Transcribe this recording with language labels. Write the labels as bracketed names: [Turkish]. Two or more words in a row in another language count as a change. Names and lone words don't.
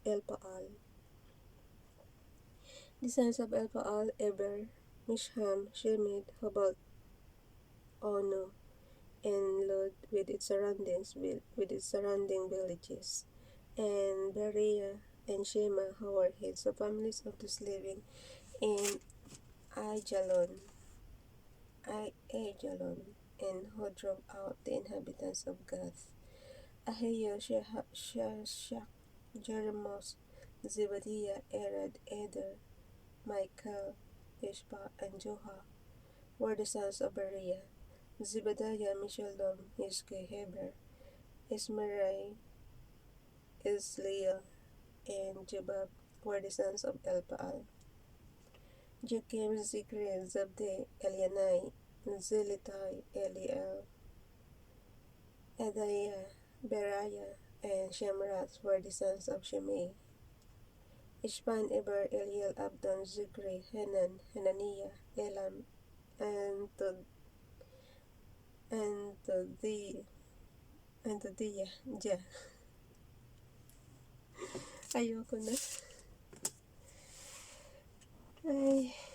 [English] The sons of Elpaal, Eber, Mishham, Shemed, Hobalt, Ono, and Lod with its surrounding villages, and Berea and Shema, who were heads of families of those living in Aijalon, and who drove out the inhabitants of Gath. Ahio, Shashak, Jeremoth, Zebadiah, Erad, Eder, Michael, Ishpa, and Joha were the sons of Berea. Zebadiah, Meshullam, Hizki, Heber, Ismerai, Isliel, and Jubab were the sons of Elpaal. Joachim, Zikri, Zabdi, Elianai, Zilitai, Eliel, Adaiah, Beriah, and Shemrath were the sons of Shimei. Ishpan, Eber, Eliel, Abdon, Zikri, Hanan, Hananiah, Elam, and Todiah. [Filipino] Ayoko na. Ay.